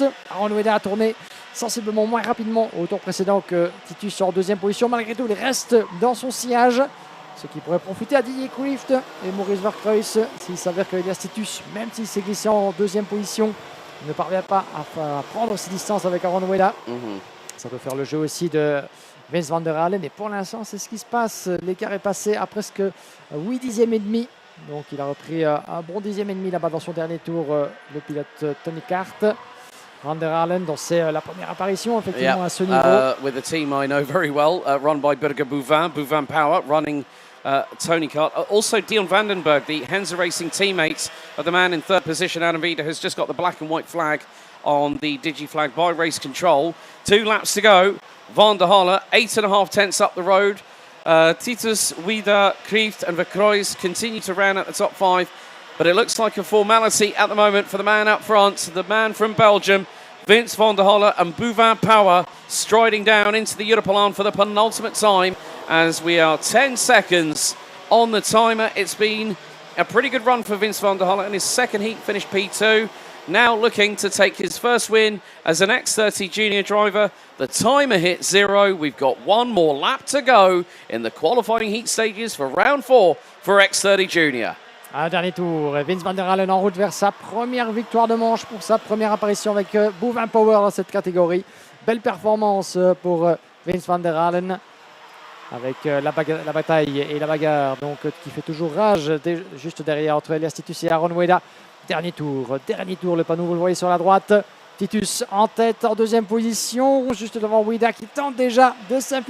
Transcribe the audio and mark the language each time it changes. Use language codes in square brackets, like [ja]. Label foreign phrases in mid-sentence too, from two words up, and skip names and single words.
[fr] Aaron Ueda a tourné sensiblement moins rapidement au tour précédent que Titus en deuxième position. Malgré tout, il reste dans son sillage, ce qui pourrait profiter à Didier Krieft et Maurice Verkreuz s'il s'avère que Elias Titus, même s'il s'est glissé en deuxième position, ne parvient pas à prendre ses distances avec Aaron Ueda. Ça peut faire le jeu aussi de Vince van der Hallen. Et pour l'instant, c'est ce qui se passe. L'écart est passé à presque 8 dixièmes et demi. Donc il a repris un bon dixième et demi là-bas dans son dernier tour, le pilote Tony Kart. Van der Hallen, donc c'est la première apparition effectivement à ce niveau. [en] With a team I know very well, run by Birger Bouvin Power, running Tony Kart. Also Dion Vandenberg, the Henze Racing teammate of the man in third position, Adam Vida, has just got the black and white flag on the DigiFlag by Race Control. 2 laps to go. Van der Holle, 8.5 tenths up the road. Titus, Vida, Krieft and Verkreuz continue to round at the top 5. But it looks like a formality at the moment for the man up front, the man from Belgium, Vince van der Holle and Bouvin Power striding down into the Europelan for the penultimate time as we are 10 seconds on the timer. It's been a pretty good run for Vince van der Holle in his second heat, finished P2. Now looking to take his first win as an X30 Junior driver. The timer hit 0. We've got one more lap to go in the qualifying heat stages for round 4 for X30 Junior. [fr] Un dernier tour, Vince van der Hallen en route vers sa première victoire de manche pour sa première apparition avec Bouvin Power dans cette catégorie. Belle performance pour Vince van der Hallen avec la bataille et la bagarre donc, qui fait toujours rage juste derrière entre Elias Titus et Aaron Ueda. Dernier tour, le panneau, vous le voyez sur la droite. Titus en tête, en deuxième position, juste devant Ueda qui tente déjà de s'infiltrer.